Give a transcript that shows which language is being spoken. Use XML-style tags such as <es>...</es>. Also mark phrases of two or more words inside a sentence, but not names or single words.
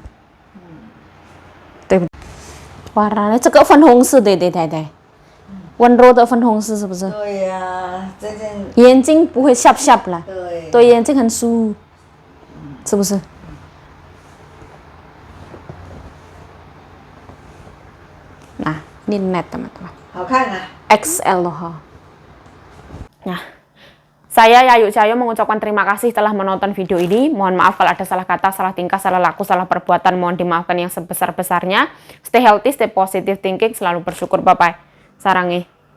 <zh>对不对？warnanya 这个粉红色对对太太。温柔的粉红色是不是？对呀，这件眼睛不会瞎瞎了。对。对，眼睛很舒服，是不是？</zh> <id>Nah, ini net teman-teman.</id> <zh>好看啊。</zh> <id>XL loh. Nah, saya Yayu Cahyo mengucapkan terima kasih telah menonton video ini. Mohon maaf kalau ada salah kata, salah tingkah, salah laku, salah perbuatan. Mohon dimaafkan yang sebesar-besarnya.</id> <en>Stay healthy, stay positive thinking,</en> <id>selalu bersyukur. Bye-bye. Sarangi.</id>